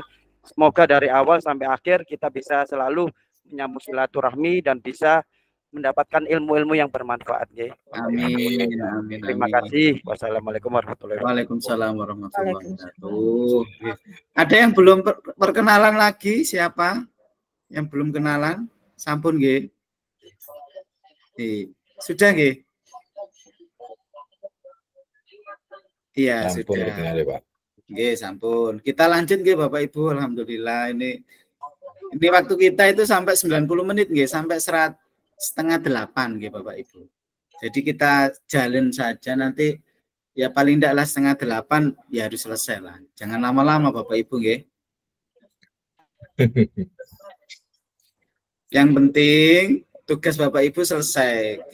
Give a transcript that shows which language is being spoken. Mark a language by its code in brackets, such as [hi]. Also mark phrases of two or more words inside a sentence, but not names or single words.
[id] Semoga dari awal sampai akhir kita bisa selalu menyambung silaturahmi dan bisa mendapatkan ilmu-ilmu yang bermanfaat. Amin. Terima kasih. [ar] والسلام عليكم ورحمة الله وبركاته. وعليكم السلام ورحمة الله وبركاته. [id] Ada yang belum perkenalan lagi? Siapa yang belum kenalan? [jv] Sampun nggih. [id] Sudah nggih? Iya, sampun, sudah. Pak. [jv] Nggih, sampun. [id] Kita lanjut nggih Bapak Ibu. Alhamdulillah ini waktu kita itu sampai 90 menit nggih, sampai 7:30 gitu Bapak Ibu. Jadi kita jalan saja, nanti ya paling tidaklah 7:30 ya harus selesai lah. Jangan lama-lama Bapak Ibu nggih. Yang penting tugas Bapak Ibu selesai.